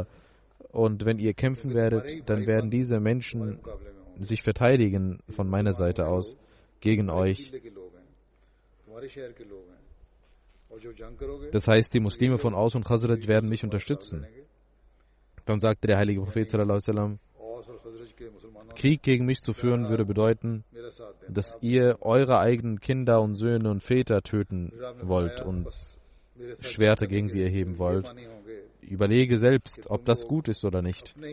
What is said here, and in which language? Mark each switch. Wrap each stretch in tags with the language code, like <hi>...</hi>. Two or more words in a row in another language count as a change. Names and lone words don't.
<de>Und wenn ihr kämpfen werdet, dann werden diese Menschen sich verteidigen von meiner Seite aus gegen euch. Das heißt, die Muslime von Aus und Khazraj werden mich unterstützen. Dann sagte der heilige Prophet</de> <ar>صلى الله عليه وسلم,</ar> <de>Krieg gegen mich zu führen würde bedeuten, dass ihr eure eigenen Kinder und Söhne und Väter töten wollt und Schwerter gegen sie erheben wollt. Überlege selbst, ob das gut ist oder nicht.</de>